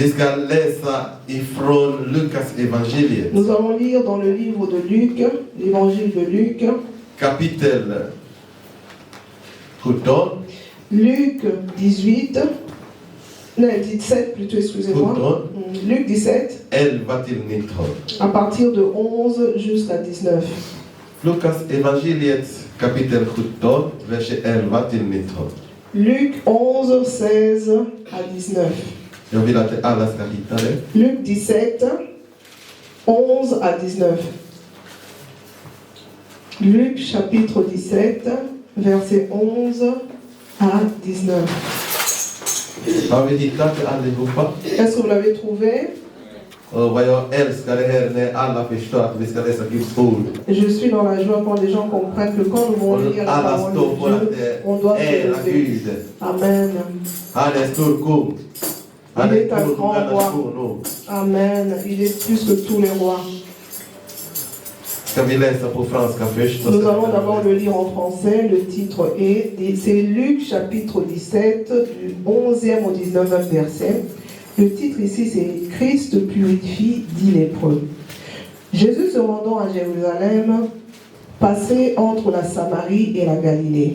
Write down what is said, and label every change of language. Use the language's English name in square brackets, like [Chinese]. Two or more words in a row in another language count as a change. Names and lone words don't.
[French] Nous allons lire dans le livre de Luc, l'évangile de Luc. Chapitre 17. Luc 18. Non, 17 plutôt, excusez-moi. Luc 17. À partir de 11 jusqu'à 19. [Swedish] Lukas evangeliet kapitel 17, verset 11 till 19. [French] Luc 11, 16 à 19. [Swedish] Jag vill att alla ska hitta det. [French] Luc 17, 11 à 19. Luc chapitre 17, verset 11 à 19. [Swedish] Har vi hittat det allihopa? [French] Est-ce que vous l'avez trouvé? [Swedish] Vad jag älskar det här när alla förstår att vi ska läsa Guds ord. [French] Je suis dans la joie quand les gens comprennent que quand nous voulons lire la parole de Dieu, on doit se lever. Amen. [Swedish] Han är stor kung. [French] Il est un grand roi. Amen. Il est plus que tous les rois. [Swedish] Ska vi läsa på franska först? [French] Nous allons d'abord le lire en français. Le titre est, c'est Luc chapitre 17, du 11e au 19e verset. Le titre ici, c'est Christ purifie, dit lépreux. Jésus se rendant à Jérusalem, passait entre la Samarie et la Galilée.